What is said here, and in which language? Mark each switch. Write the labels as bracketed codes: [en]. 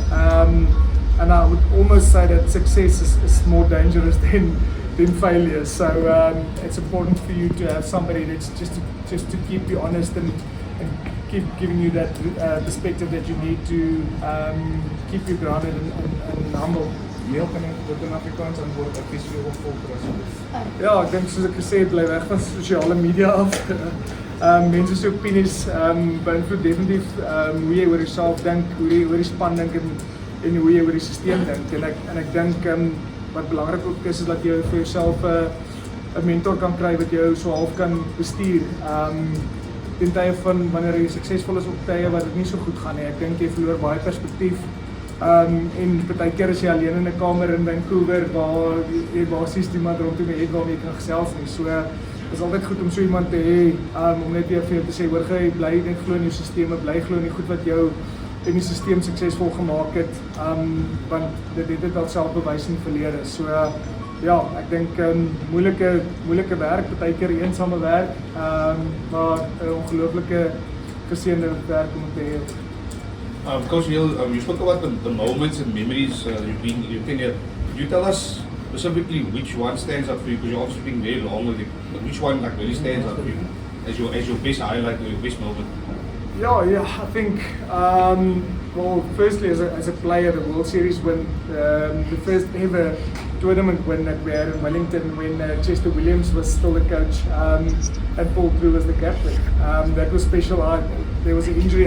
[en] And I would almost say that success is more dangerous than failure. So it's important for you to have somebody that's just to keep you honest and keep giving you that perspective that you need to keep you grounded and humble. [af] Neil, kan ek dit in Afrikaans antwoord advies vir jou volker asseblief? Ja, ek dink soos ek gesê het, bly weg van sosiale media af. Mense se opinies beïnvloed definitief hoe jy oor jouself dink, hoe jy oor die span dink en hoe jy oor die stelsel dink. En ek dink wat belangrik ook is dat jy vir jouself 'n mentor kan kry wat jou so half kan bestuur. Ten tye van wanneer jy suksesvol is op tye wat dit nie so goed gaan nie. Ek dink jy verloor baie perspektief. En partykeer is jy alleen in 'n kamer in Vancouver waar jy basies niemand rondom jou het waarmee jy kan gesels nie. So is altyd goed om so iemand te hê om net weer vir jou te sê, hoor jy, bly net glo in jou sisteme, bly glo in die goed wat jou en die stelsel suksesvol gemaak het. Want dit het al self bewys in die verlede. So ja, ek dink moeilike werk, partykeer eensame werk, maar 'n ongelooflike geseënde werk om te hê. [en] Coach Neil, you spoke about the moments and memories you've been here. Could you tell us specifically which one stands out for you? Because you're obviously being very long with it, but which one really stands out for you as your best highlight or your best moment? Yeah, I think, well, firstly as a player, the World Series win, the first ever tournament win that we had in Wellington when Chester Williams was still the coach and Paul was the captain. That was special. There was an injury.